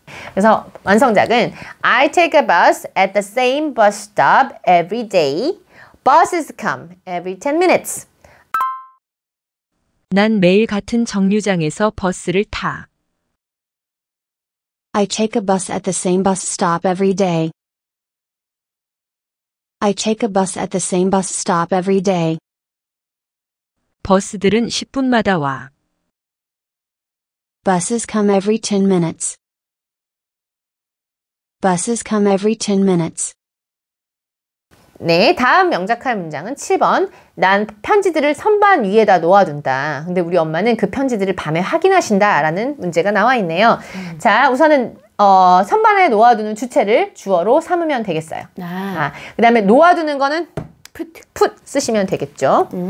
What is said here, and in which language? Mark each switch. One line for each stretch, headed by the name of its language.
Korean: 그래서 완성작은
English: I take a bus at the same bus stop every day. Buses come every 10 minutes.
Korean: 난 매일 같은 정류장에서 버스를 타.
English: I take a bus at the same bus stop every day. I take a bus at the same bus stop every day.
Korean: 버스들은 10분마다 와.
English: Buses come every 10 minutes. Buses come every 10 minutes.
Korean: 네, 다음 명작할 문장은 7번. 난 편지들을 선반 위에다 놓아둔다. 근데 우리 엄마는 그 편지들을 밤에 확인하신다 라는 문제가 나와 있네요. 자, 우선은 선반에 놓아두는 주체를 주어로 삼으면 되겠어요. 그 다음에 놓아두는 거는 put 쓰시면 되겠죠.